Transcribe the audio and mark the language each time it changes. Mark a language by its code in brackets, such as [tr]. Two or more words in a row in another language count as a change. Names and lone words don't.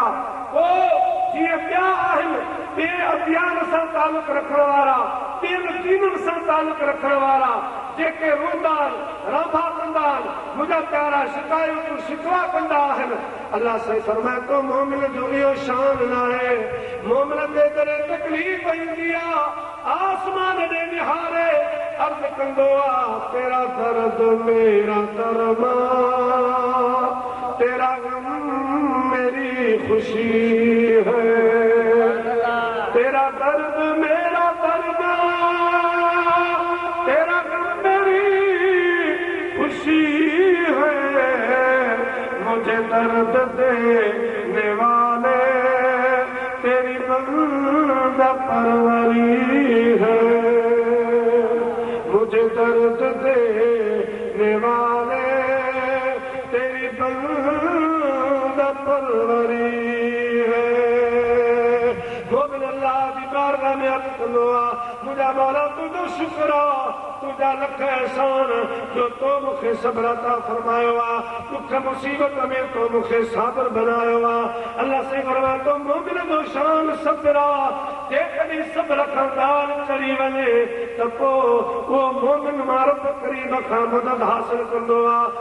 [sd] पोइ जीअं ॿिया आहिनि, ॿिए अभियान सां तालुक रखण वारा, ॿियनि दीननि सां तालुक रखण वारा जेके रोंदा आहिनि, रांभा कंदा आहिनि, मुंहिंजा प्यारा शिकायतूं शिकवा कंदा आहिनि, अल्लाह साईं फरमाए थो मोमिन जो इहो शान न आहे। मोमिन ते जॾहिं तकलीफ़ ईंदी आहे, आसमान ॾे निहारे अर्ज़ कंदो आहे, [ur] تیرا درد میرا درماں, تیرا غم میری خوشی ہے، تیرا درد میرا درد, تیرا غم میری خوشی ہے، مجھے درد دینے والے تیری بندہ پروری ہے، مجھے درد دینے والے تیری بندہ پروری ہے. [sd] मोमिन [ur] اللہ کی بارگاہ میں [sd] अर्ज़ कंदो आहे, मुंहिंजा मौला तुंहिंजो शुक्र आहे, तुंहिंजा लख एहसान जो तो मूंखे सब्र अता फरमायो आहे, दुख मुसीबत में तो मूंखे साबिर बनायो आहे। अल्लाह से फरमाए थो मोमिन जो शान सब्र आहे। जेकॾहिं सब्र खां ॻाल्हि चढ़ी वञे त पोइ उहो मोमिन मां रब करीम खां मदद हासिल कंदो आहे।